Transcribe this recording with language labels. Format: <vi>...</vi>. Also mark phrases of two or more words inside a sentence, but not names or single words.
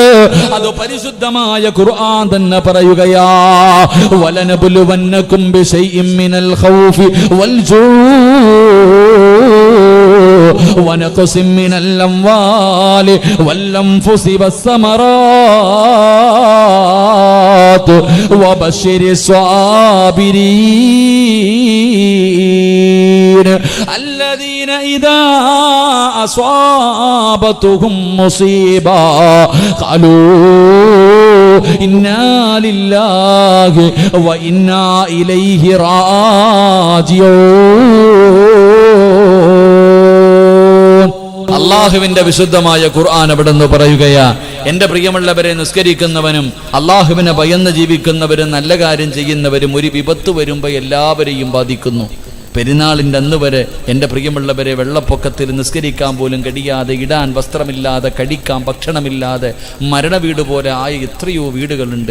<ml>അത് പരിശുദ്ധമായ ഖുർആൻ തന്നെ പറയുകയാ,</ml> <ar>ولنبلونكم بشيء من الخوف والجوع ونقص من الأموال والأنفس والثمرات وبشر الصابرين الذين إذا أصابتهم مصيبة قالوا إنا لله وإنا إليه راجعون.</ar> <ml>അല്ലാഹുവിന്റെ വിശുദ്ധമായ ഖുർആൻ അവിടെ നിന്ന് പറയുകയാ, എന്റെ പ്രിയമുള്ളവരെ, നിസ്കരിക്കുന്നവനും അല്ലാഹുവിനെ ഭയന്ന് ജീവിക്കുന്നവരും നല്ല കാര്യം ചെയ്യുന്നവരും ഒരു വിപത്ത് വരുമ്പോൾ എല്ലാവരെയും ബാധിക്കുന്നു. പെരുന്നാളിൻ്റെ അന്ന് വരെ എൻ്റെ പ്രിയമുള്ളവരെ വെള്ളപ്പൊക്കത്തിൽ നിസ്കരിക്കാൻ പോലും കഴിയാതെ, ഇടാൻ വസ്ത്രമില്ലാതെ, കഴിക്കാൻ ഭക്ഷണമില്ലാതെ മരണവീട് പോലെ ആയ എത്രയോ വീടുകളുണ്ട്.</ml>